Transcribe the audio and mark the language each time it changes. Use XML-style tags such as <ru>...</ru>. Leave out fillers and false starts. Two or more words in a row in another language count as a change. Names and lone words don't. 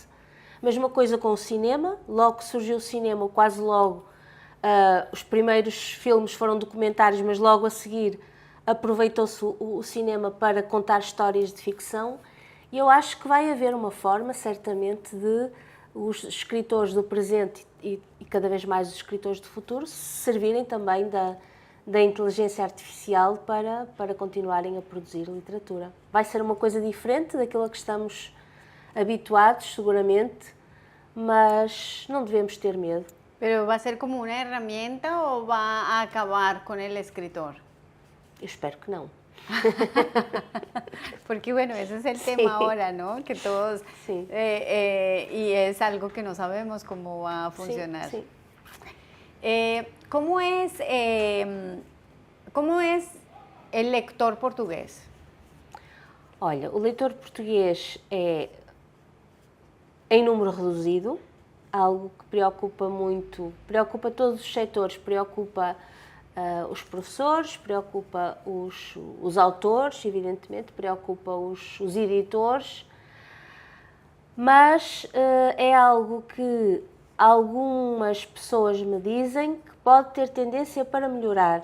<pt>Mesma coisa com o cinema, logo que surgiu o cinema, quase logo, os primeiros filmes foram documentários, mas logo a seguir aproveitou-se o cinema para contar histórias de ficção, e eu acho que vai haver uma forma, certamente, de os escritores do presente e cada vez mais os escritores do futuro se servirem também da inteligência artificial para continuarem a produzir literatura. Vai ser uma coisa diferente daquilo a que estamos habituados, seguramente, mas não devemos ter medo.</pt> <es>¿Pero va a ser como una herramienta o va a acabar con el escritor?</es> <pt>Eu espero que não.</pt> <es>Porque bueno, ese es el tema ahora, ¿no? Que todos, Sí. Y es algo que no sabemos cómo va a funcionar. Sí. ¿Cómo es el lector português?</es> <pt>Olha, o leitor português é em número reduzido, algo que preocupa muito, preocupa todos os setores, preocupa os professores, preocupa os autores, evidentemente, preocupa os editores, mas é algo que algumas pessoas me dizem que pode ter tendência para melhorar.</pt>